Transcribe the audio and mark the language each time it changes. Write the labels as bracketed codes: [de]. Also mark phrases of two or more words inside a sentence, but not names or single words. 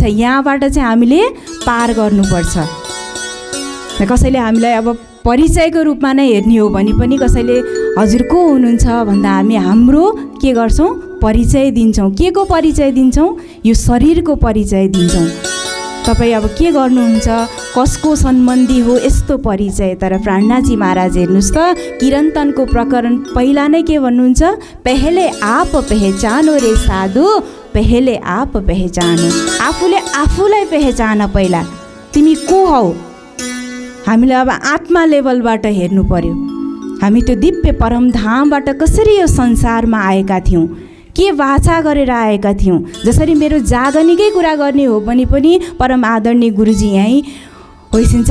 [ne] यहाँबाट चाहिँ हामीले पार गर्नुपर्छ। कसैले हामीलाई अब परिचयको रूपमा नै हेर्ने हो भने पनि कसैले हजुर को हुनुहुन्छ भन्दा हामी हाम्रो के गर्छौँ, परिचय दिन्छौँ। के को परिचय दिन्छौँ? यो शरीरको परिचय दिन्छौँ। तपाईँ अब के गर्नुहुन्छ, कसको सम्बन्धी हो, यस्तो परिचय। तर प्राणनाथजी महाराज हेर्नुहोस् त, किरन्तनको प्रकरण पहिला नै के भन्नुहुन्छ, [hi] पहले आप पहचानो रे साधु, पहले आप पहचानो। [ne] आफूले आफूलाई पहचान पहिला, तिमी को हौ। हामीले अब आत्मा लेभलबाट हेर्नु पर्यो। हामी त्यो दिव्य परमधामबाट कसरी यो संसारमा आएका थियौँ, के वाचा गरेर आएका थियौँ। जसरी मेरो जागनीकै कुरा गर्ने हो भने पनि परम आदरणीय गुरुजी यहीँ होइसिन्छ।